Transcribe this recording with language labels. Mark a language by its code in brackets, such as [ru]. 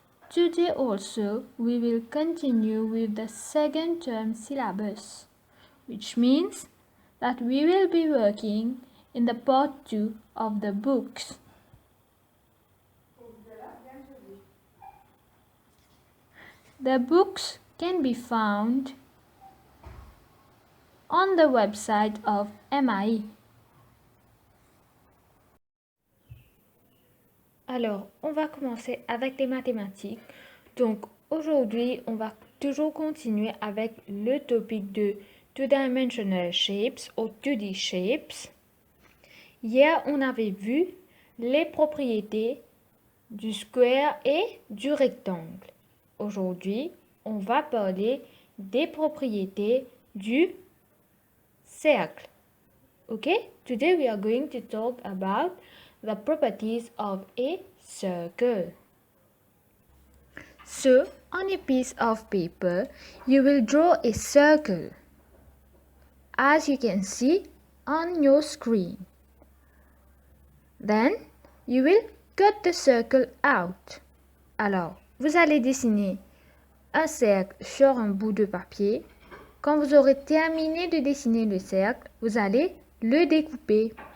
[en] Today also we will continue with the second term syllabus, which means that we will be working in the part 2 of the books. The books can be found on the website of MAI. [fr] Alors, on va commencer avec les mathématiques. Donc, aujourd'hui, on va toujours continuer avec le topic de [en] two-dimensional shapes [fr] ou 2D shapes. Hier, on avait vu les propriétés du square et du rectangle. Aujourd'hui, on va parler des propriétés du cercle. [en] Okay? Today we are going to talk about the properties of a circle. So, on a piece of paper, you will draw a circle, as you can see on your screen. Then, you will cut the circle out. [fr] Alors, vous allez dessiner un cercle sur un bout de papier. Quand vous aurez terminé de dessiner le cercle, vous allez le découper.